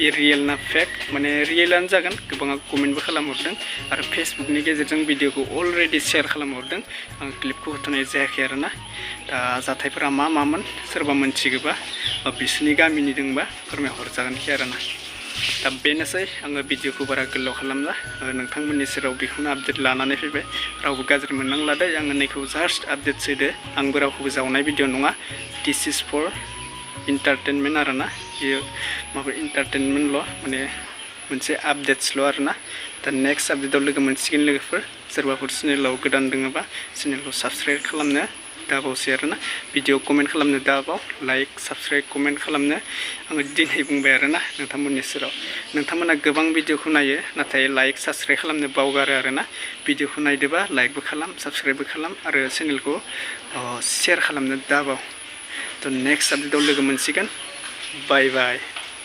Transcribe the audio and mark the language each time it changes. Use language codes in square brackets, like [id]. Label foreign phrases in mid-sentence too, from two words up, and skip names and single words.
[brx] रियेल ना फेक्ट माने रियेलानो जागोन गोबाङा कमेन्टबो खालामहरदों आरो फेसबुकनि गेजेरजों भिडिअखौ अलरेडि शेयार खालामहरदों आं क्लिपखौ होथ'नाय जायाखै आरोना दा जाथायफोरा मामोन सोरबा मिन्थिगोबा बिसोरनि गामिनि दंबा फोरमायहरजागोनखि आरोना दा बेनोसै आङो भिडिअखौ बारा गोलाव खालामला नोंथांमोननि सेराव बेखौनो आपडेट लानानै फैबाय रावबो गाज्रि मोननांला दै आङो नैखौ [en] just update [brx] होदो आंबो रावखौबो जावनाय भिडिअ नङा [en] this is for entertainment [brx] आरोना बेयो माबा इन्टारटेनमेन्टल' माने मोनसे आपडेट्सल' आरोना दा नेक्स्ट आपडेटआव लोगो मोनसिगोन लोगोफोर सोरबाफोर चेनेलाव गोदान दङबा चेनेलखौ साबस्क्राइब खालामनो दाबावसै आरोना [en] video comment [brx] खालामनो दाबाव [en] like subscribe comment [brx] खालामनो आङो दिनै बुंबाय आरोना नोंथांमोननि सेराव नोंथांमोना गोबां भिडिअखौ नायो नाथाय [en] like subscribe [brx] खालामनो बावगारो आरोना भिडिअखौ नायदोबा लाइकबो खालाम साबस्क्राइबबो खालाम आरो चेनेलखौ शेयार खालामनो दाबाव थ' नेक्स्ट आपडेटआव लोगो मोनसिगोन बाय